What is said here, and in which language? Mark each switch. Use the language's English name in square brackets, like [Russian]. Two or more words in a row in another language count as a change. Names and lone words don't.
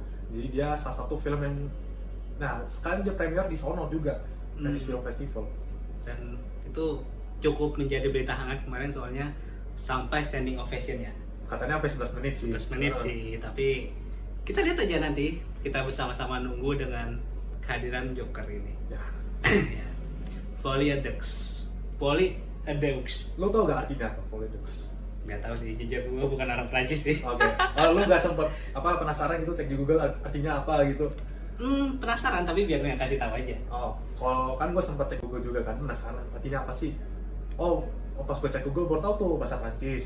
[Indonesian] Jadi dia salah satu film yang, nah sekarang dia premier di sono juga, Venice Film Festival. dan itu cukup menjadi berita hangat kemarin, soalnya sampai [English] standing ovation [Indonesian] ya. Katanya sampai 11 menit sih. 11 menit sih, tapi kita lihat aja nanti. Kita bersama-sama nunggu dengan kehadiran Joker ini. Ya. Ya. Folie à deux. Folie à deux. Lo tau gak artinya apa Folie à deux? Nggak tahu sih, jujur gue bukan orang Prancis sih. Oke. Lo gak sempet penasaran gitu cek di Google artinya apa gitu? Penasaran, tapi biar nggak kasih tahu aja. Oh, kalau kan gue sempat cek Google juga kan, penasaran artinya apa sih? Oh, pas gue cek Google baru tahu tuh bahasa Prancis.